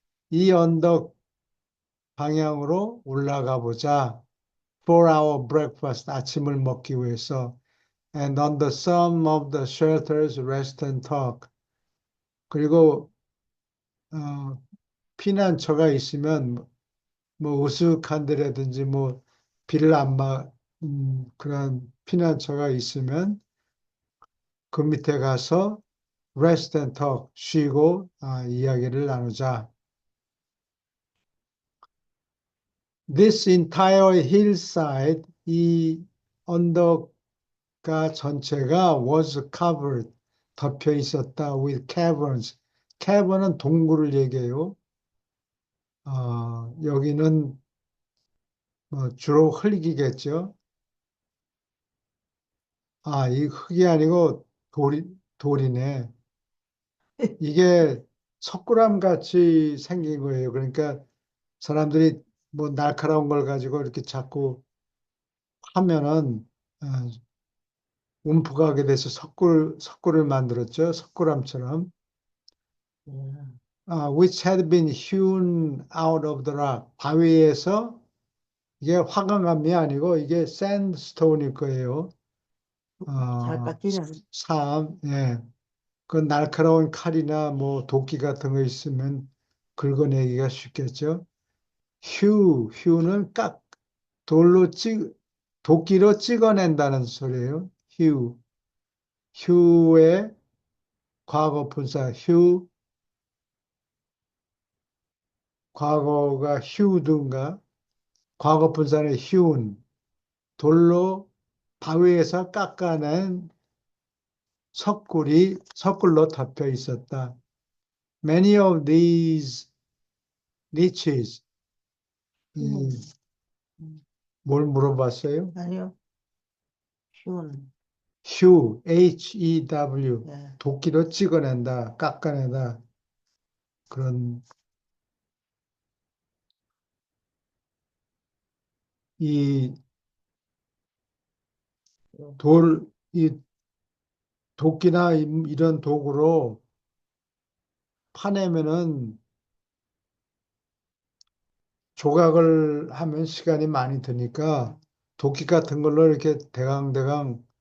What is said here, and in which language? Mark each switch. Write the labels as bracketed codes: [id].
[ko] 이 언덕 방향으로 올라가 보자. [en] For our breakfast, [ko] 아침을 먹기 위해서. [en] And on the some of the shelters, rest and talk. [ko] 그리고 피난처가 있으면 뭐 으슥한 데라든지 뭐 비를 안 그런 피난처가 있으면 그 밑에 가서 [en] rest and talk, [ko] 쉬고 이야기를 나누자. [en] This entire hillside, [ko] 이 언덕가 전체가 [en] was covered, [ko] 덮여 있었다 [en] with caverns. [ko] cavern은 동굴을 얘기해요. 여기는 뭐 주로 흙이겠죠. 이 흙이 아니고 돌이네. 이게 석굴암 같이 생긴 거예요. 그러니까 사람들이 뭐 날카로운 걸 가지고 이렇게 자꾸 하면은 어, 움푹하게 돼서 석굴을 만들었죠. 석굴암처럼. 예, [en] Which had been hewn out of the rock. [ko] 바위에서 이게 화강암이 아니고 이게 샌드스톤일 거예요. 잘 어, 깎이는 예. 그 날카로운 칼이나 뭐 도끼 같은 거 있으면 긁어내기가 쉽겠죠. 휴는 돌로 도끼로 찍어낸다는 소리예요. 휴의 과거 분사, 과거가 휴든가 과거 분사의 휴운 돌로 바위에서 깎아낸 석굴로 덮여 있었다. [en] Many of these niches [ko] 뭘 물어봤어요? 아니요. 쉬운. [en] hew, H-E-W [ko] 예. 도끼로 찍어낸다, 깎아내다 그런 이 이 도끼나 이런 도구로 파내면은 조각을 하면 시간이 많이 드니까 도끼 같은 걸로 이렇게 대강대강